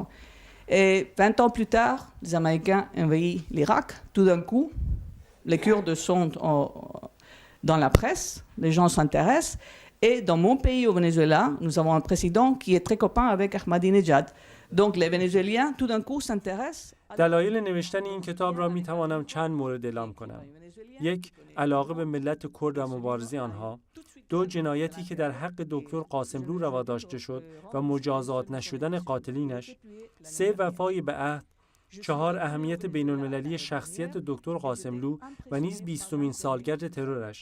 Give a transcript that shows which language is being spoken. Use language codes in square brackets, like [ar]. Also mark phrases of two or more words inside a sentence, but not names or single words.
[fr] Et 20 ans plus tard, les Américains envahissent l'Irak. Tout d'un coup, les Kurdes sont dans la presse, les gens s'intéressent. Et dans mon pays, au Venezuela, nous avons un président qui est très copain avec Ahmadinejad. Donc, les Vénézuéliens, tout d'un coup, s'intéressent. [fa] دلایل نوشتن این کتاب را می توانم چند مورد اعلام کنم. یک، علاقه به ملت کرد و مبارزه آنها. دو، جنایتی که در حق دکتر قاسملو روا داشته شد و مجازات نشدن قاتلینش. سه، وفای به عهد. چهار، اهمیت بین‌المللی شخصیت دکتر قاسملو و نیز 20مین سالگرد ترورش.